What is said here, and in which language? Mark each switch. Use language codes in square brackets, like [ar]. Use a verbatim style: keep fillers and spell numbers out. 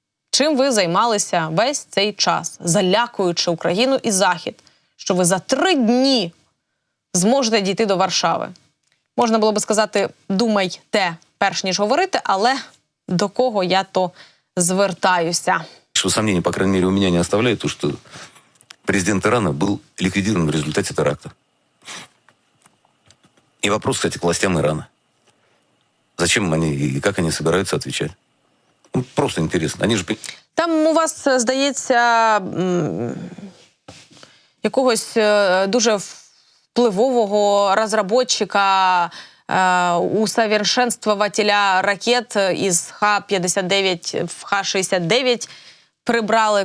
[uk] Чим ви займалися весь цей час, залякуючи Україну і Захід, що ви за три дні зможете дійти до Варшави. Можна було би сказати, думайте, перш ніж говорити, але до кого я то звертаюся. Що сумнівів, по крайній мере, у мене не оставляє, то що [ru] президент Ирана был ликвидирован в результате теракта. И вопрос, кстати, к властям Ирана. Зачем они и как они собираются отвечать? Ну, просто интересно. Они же... [uk] Там у вас, здається, якогось дуже впливового розробника, усовершенствователя ракет із Х п'ятдесят дев'ять в Х шістдесят дев'ять прибрали.